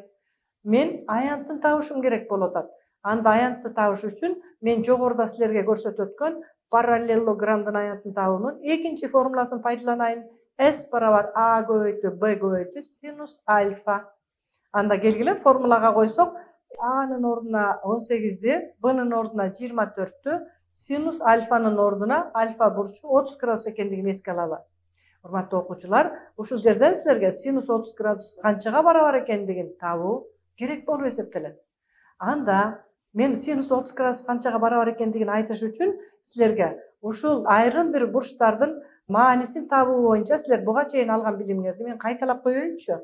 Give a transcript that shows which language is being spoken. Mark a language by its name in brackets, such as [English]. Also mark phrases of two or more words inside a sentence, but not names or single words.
[Kyrgyz] Мен аянтын табышым керек болуп атат. Анда аянтты табыш үчүн мен жогоруда силерге көрсөтүп өткөн параллелограмдын аянтын табуунун экинчи формуласын пайдаланайын. S барабар А көбөйтүү Б көбөйтүү синус альфа. Анда келгиле формулага койсок, A'нын ордуна 18'di, B'нын ордуна 24'tü, sinus alfanın ордуна альфа бурчу 30 градус экендигин эске алалы. Урматтуу окуучулар, ушул жерден силерге синус 30 градус канчага барабар экендигин табуу керек болуп эсептелет. Анда мен синус 30 градус канчага барабар экендигин айтыш үчүн силерге ушул айрым бир бурчтардын маанисин табуу боюнча силер буга чейин алган билимиңерди мен кайталап коеюнчу.